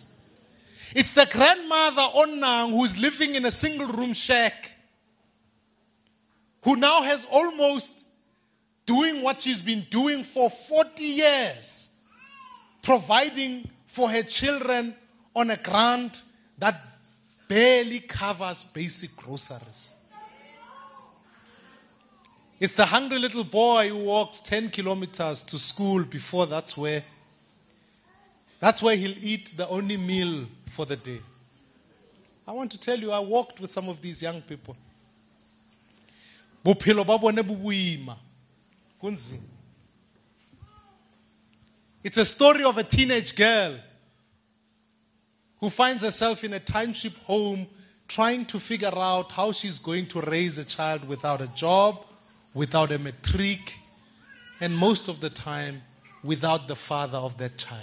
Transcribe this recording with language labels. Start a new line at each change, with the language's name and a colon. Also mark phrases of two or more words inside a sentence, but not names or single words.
English: It's the grandmother Onang who's living in a single room shack, who now has almost doing what she's been doing for 40 years, providing for her children on a grant that barely covers basic groceries. It's the hungry little boy who walks 10 kilometers to school before that's where he'll eat the only meal for the day. I want to tell you, I walked with some of these young people.
Tswana: Bophelo ba bone bo boima.
Zulu: Kunzima.
English: It's a story of a teenage girl who finds herself in a township home trying to figure out how she's going to raise a child without a job, without a matric, and most of the time, without the father of that child.